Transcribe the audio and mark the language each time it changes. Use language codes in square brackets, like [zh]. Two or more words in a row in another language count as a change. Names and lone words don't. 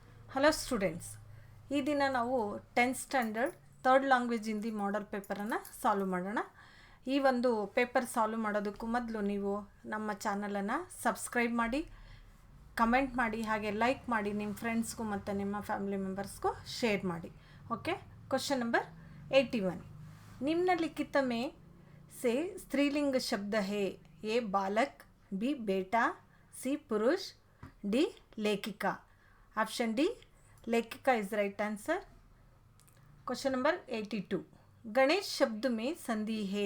[en] hello students, [kn] ಈ ದಿನ ನಾವು 10th [en] standard third language Hindi model [kn] ಪೇಪರನ್ನು ಸಾಲ್ವ್ ಮಾಡೋಣ. ಈ ಒಂದು ಪೇಪರ್ ಸಾಲ್ವ್ ಮಾಡೋದಕ್ಕೂ ಮೊದಲು ನೀವು ನಮ್ಮ ಚಾನಲನ್ನು ಸಬ್ಸ್ಕ್ರೈಬ್ ಮಾಡಿ, ಕಮೆಂಟ್ ಮಾಡಿ, ಹಾಗೆ ಲೈಕ್ ಮಾಡಿ, ನಿಮ್ಮ ಫ್ರೆಂಡ್ಸ್ಗೂ ಮತ್ತು ನಿಮ್ಮ ಫ್ಯಾಮಿಲಿ ಮೆಂಬರ್ಸ್ಗೂ ಶೇರ್ ಮಾಡಿ. ಓಕೆ. [en] question number [kn] 81. [hi] निम्नलिखित में से स्त्रीलिंग शब्द है? ए बालक, बी बेटा, सी पुरुष, डी लेखिका. [en] option D लेखिका is right answer. question number [hi] 82. गणेश शब्द में संधि है?